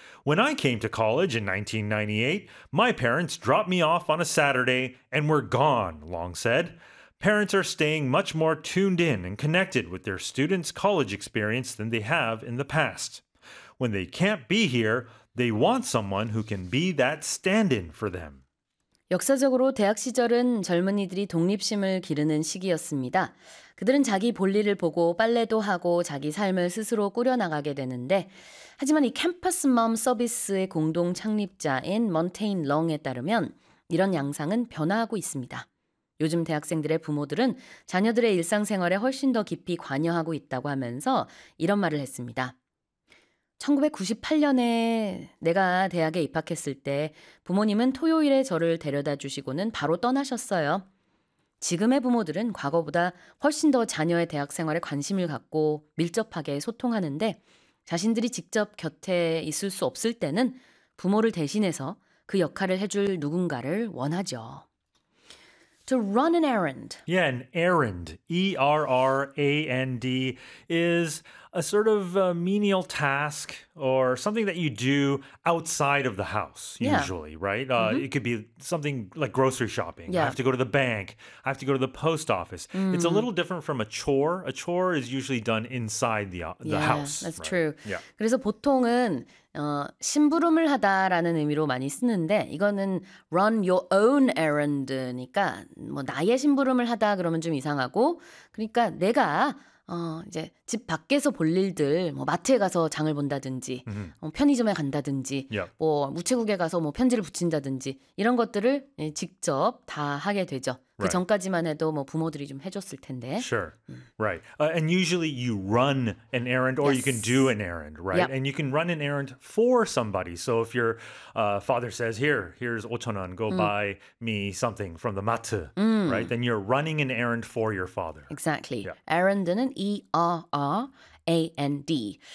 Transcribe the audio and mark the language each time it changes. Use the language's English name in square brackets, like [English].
[English] When I came to college in 1998, my parents dropped me off on a Saturday and were gone, Long said. Parents are staying much more tuned in and connected with their students' college experience than they have in the past. When they can't be here, they want someone who can be that stand-in for them. [Korean] 역사적으로 대학 시절은 젊은이들이 독립심을 기르는 시기였습니다. 그들은 자기 볼일을 보고 빨래도 하고 자기 삶을 스스로 꾸려나가게 되는데 하지만 이 캠퍼스 맘 서비스의 공동 창립자인 몬테인 렁에 따르면 이런 양상은 변화하고 있습니다. 요즘 대학생들의 부모들은 자녀들의 일상생활에 훨씬 더 깊이 관여하고 있다고 하면서 이런 말을 했습니다. 1998년에 내가 대학에 입학했을 때 부모님은 토요일에 저를 데려다 주시고는 바로 떠나셨어요. 지금의 부모들은 과거보다 훨씬 더 자녀의 대학 생활에 관심을 갖고 밀접하게 소통하는데 자신들이 직접 곁에 있을 수 없을 때는 부모를 대신해서 그 역할을 해줄 누군가를 원하죠. [English] To run an errand. Yeah, an errand, E-R-R-A-N-D, is a sort of a menial task or something that you do outside of the house, usually, yeah. right? Mm-hmm. It could be something like grocery shopping. Yeah. I have to go to the bank. I have to go to the post office. Mm. It's a little different from a chore. A chore is usually done inside the yeah, house. That's right? true. Yeah. [Korean] 그래서 보통은 심부름을 하다라는 의미로 많이 쓰는데 이거는 [English] run your own errand [Korean] 니까 뭐 나의 심부름을 하다 그러면 좀 이상하고 그러니까 내가 이제 집 밖에서 볼 일들 뭐 마트에 가서 장을 본다든지 mm-hmm. 편의점에 간다든지 yep. 뭐 우체국에 가서 뭐 편지를 붙인다든지 이런 것들을 예, 직접 다 하게 되죠. 그 right. 전까지만 해도 뭐 부모들이 좀 해줬을 텐데. [English] Sure. Right. And usually you run an errand or yes. you can do an errand, right? Yep. And you can run an errand for somebody. So if your father says, here's 5,000원, go buy me something from the 마트, right? Then you're running an errand for your father. Exactly. Yeah. Errand는 E-R-R-A-N-D.